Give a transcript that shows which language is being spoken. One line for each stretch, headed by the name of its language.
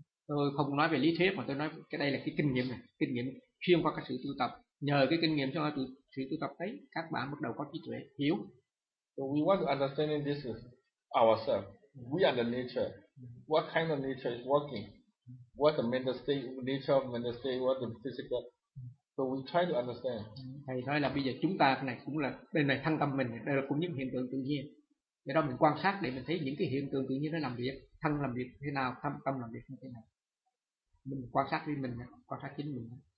Vietnamese: Tôi không nói về lý thuyết mà tôi nói cái đây là cái kinh nghiệm này, kinh nghiệm chuyên qua cái sự tu tập. Nhờ cái kinh nghiệm trong sự tu tập đấy, các bạn bắt đầu có trí tuệ, hiểu.
English: So we want to understand this is ourselves. We are the nature. What kind of nature is working? What the mental state, nature of mental state, what the physical. So we try to understand.
Vietnamese: Thầy nói là bây giờ chúng ta này cũng là bên này thân tâm mình, đây là cũng những hiện tượng tự nhiên. Vậy đó mình quan sát để mình thấy những cái hiện tượng tự nhiên nó làm việc, thân làm việc thế nào, thân tâm làm việc như thế nào. Mình quan sát đi mình, quan sát chính mình.